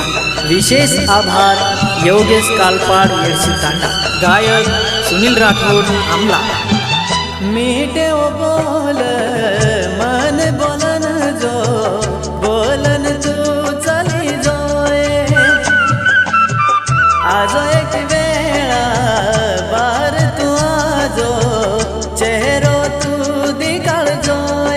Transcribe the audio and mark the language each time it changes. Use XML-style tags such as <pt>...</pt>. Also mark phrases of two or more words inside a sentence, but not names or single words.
<mr>विशेष आभार योगेश कालपाड येडशी तांडा। गायक सुनील राठोड आमला।</mr> <lmn>मीठे ओ बोल मन बोलन जो बोलन तू चली जोए। आजो एक वेळा बार तू आजो चेहरो तू दिखाळ जोए।</lmn>